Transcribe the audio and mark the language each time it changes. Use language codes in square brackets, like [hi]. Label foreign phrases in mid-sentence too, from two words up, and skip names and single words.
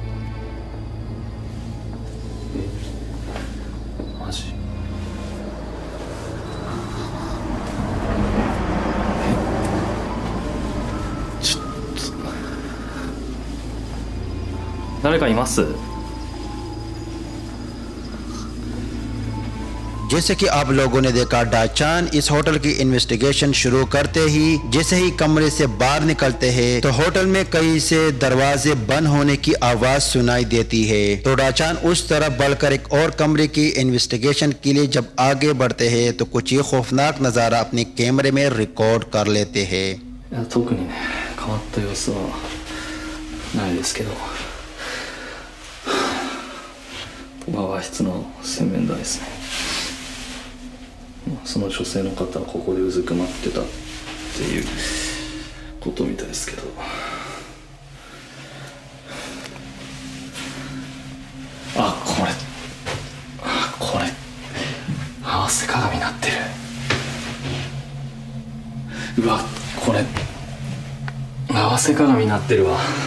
[ja] マジ？ちょっと誰かいます？ [hi] जैसे कि आप लोगों ने देखा डाचान इस होटल की इन्वेस्टिगेशन शुरू करते ही जैसे ही कमरे से बाहर निकलते हैं तो होटल में कई से दरवाजे बंद होने की आवाज सुनाई देती है। तो डाचान उस तरफ बढ़कर एक और कमरे की इन्वेस्टिगेशन के लिए जब आगे बढ़ते हैं तो कुछ ही खौफनाक नजारा अपने कैमरे में रिकॉर्ड कर लेते हैं। [ja] 特にね変わった様子はないですけど、和室の洗面台ですね。その女性の方はここでうずくまってたっていうことみたいですけど、これ合わせ鏡になってる。うわ、これ合わせ鏡になってるわ。